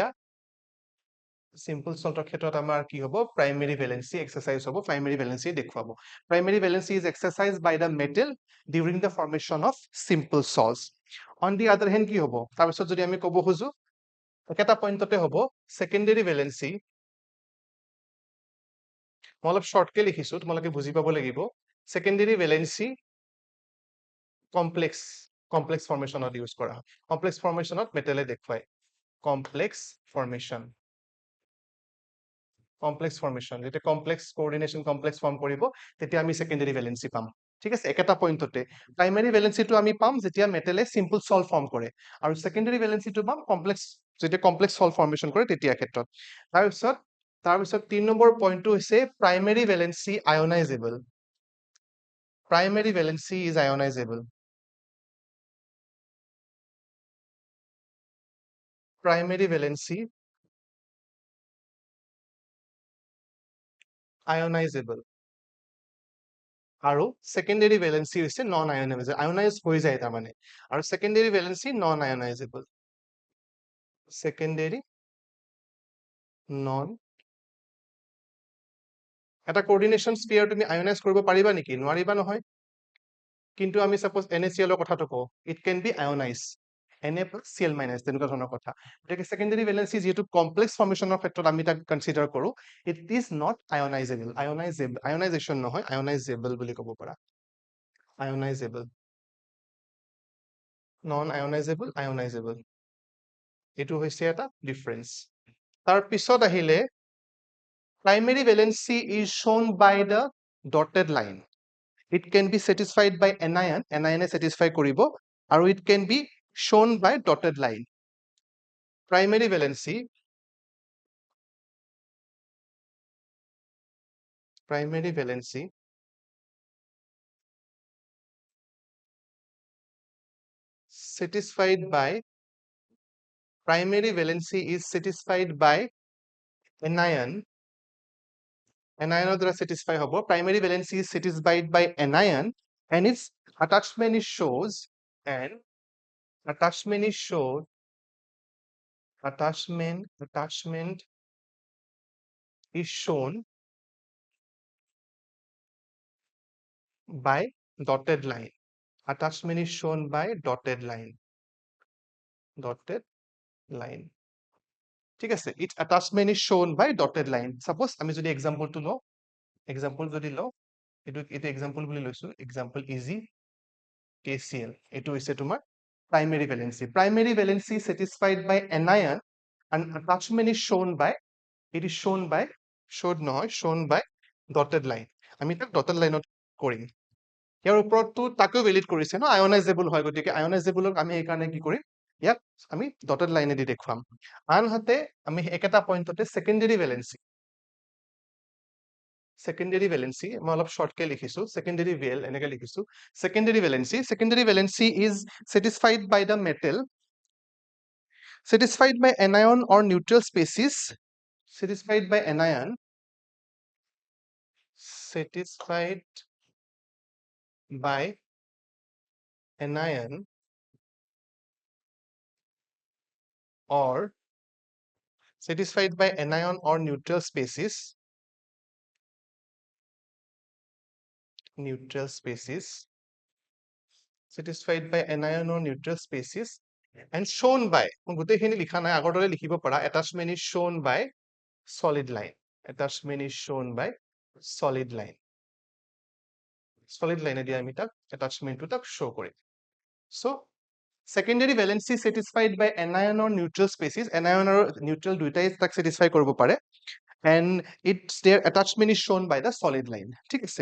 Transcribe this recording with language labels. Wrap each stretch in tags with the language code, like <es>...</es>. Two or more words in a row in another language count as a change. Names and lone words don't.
<en>simple salt</en> <as>ৰ ক্ষেত্ৰত আমাৰ কি হ'ব</as> <en>primary valency exercise হ'ব primary valency দেখুৱাব primary valency is exercised by the metal during the formation of simple salts on the other hand</en> <as>কি হ'ব তাৰ পিছত যদি আমি ক'ব খুজো একেটা পইণ্টতে হ'ব</as> <en>secondary valency</en> <as>মই অলপ শৰ্টকে লিখিছো তোমালোকে বুজি পাব লাগিব</as> <en>secondary valency complex formationত</en> <as>ইউজ কৰা হয়</as> <en>complex formationত</en> <as>মেটেলে দেখুৱায়</as> <en>complex formation</en> <as>যেতিয়া</as> <en>complex coordination complex form</en> <as>কৰিব তেতিয়া আমি</as> <en>secondary valency</en> <as>পাম ঠিক আছে একেটা পইণ্টতে</as> <en>primary valency</en> <as>টো আমি পাম যেতিয়া মেটেলে</as> <en>simple salt form</en> <as>কৰে আৰু</as> <en>secondary valency</en> <as>টো পাম যেতিয়া</as> <en>complex salt formation</en> <as>কৰে তেতিয়া ক্ষেত্ৰত তাৰপিছত 3 নম্বৰ পইণ্টটো হৈছে</as> <en>primary valency ionizable primary valency is ionizable</en> <as>আৰু</as> <en>secondary valency</en> <as>হৈছে</as> <en>non ionizable</en> <as>ionize হৈ যায় তাৰ মানে আৰু</as> <en>secondary valency non ionizable secondary non</en> <as>এটা coordination sphere তুমি ionize কৰিব পাৰিবা নেকি নোৱাৰিবা নহয় কিন্তু আমি suppose NaCl ৰ কথাটো কওঁ</as> <en>it can be ionized Na plus Cl minus</en> <as>তেনেকুৱা ধৰণৰ কথা গতিকে</as> <en>secondary valency</en> <as>যেহেতু</as> <en>complex formation</en> <as>ৰ ক্ষেত্ৰত আমি তাক consider কৰো</as> <en>it is not ionization</en> <as>নহয় ionizable বুলি ক'ব পাৰা ionizable</as> <en>non ionizable</en> <as>এটো হৈছে এটা ডিফাৰেন্স তাৰ পিছত আহিলে</as> <en>primary valency is shown by the dotted line it can be satisfied by anion এ satisfy</en> <as>কৰিব আৰু</as> <en>it can be shown by dotted line primary valency primary valency is satisfied by anion দ্বাৰা satisfy হ'ব primary valency is satisfied by anion and its attachment is shown attachment is shown by dotted line. Attachment is shown by dotted line. Dotted line.</en> <as>ঠিক আছে,</as> <en>its attachment is shown by dotted line.</en> <as>Suppose আমি যদি এক্সাম্পলটো লওঁ, এক্সাম্পল যদি লওঁ, এইটো এক্সাম্পল বুলি লৈছো,</as> <en>example is</en> <as>KCl, এইটো হৈছে তোমাৰ</as> <en>primary valency. Primary valency satisfied by anion and attachment is shown by, it is shown by, showed নহয়, shown by dotted line.</en> <as>আমি তাক dotted লাইনত কৰিম। ইয়াৰ ওপৰতটো তাকেও ভেলিড কৰিছে ন, আয়নাইজেবল হয়, গতিকে আয়নাইজেবলক আমি এইকাৰণে কি কৰিম, ইয়াক আমি</as> <en>dotted line</en> <as>দেখুৱাম। আনহাতে আমি একেটা পইণ্টতে</as> <en>secondary valency</en> <as>মই অলপ শৰ্টকে লিখিছো,</as> <en>secondary val</en> <as>এনেকে লিখিছো।</as> <en>secondary valency is satisfied by the metal, satisfied by anion or neutral species, satisfied by anion, satisfied by anion or satisfied by anion or neutral species, satisfied by anion or neutral species and shown by,</en> <as>গোটেইখিনি লিখা নাই, আগৰ দৰে লিখিব পাৰা,</as> <en>attachment is shown by solid line, attachment is shown by solid line, solid line</en> <as>এদি আমি তাক</as> <en>attachment তাক show কৰিম। So secondary valency satisfied by anion or neutral species, anion or neutral</en> <as>দুইটাই তাক</as> <en>satisfy</en> <as>কৰিব পাৰে,</as> <en>and its their attachment is shown by the solid line,</en> <as>ঠিক আছে।</as>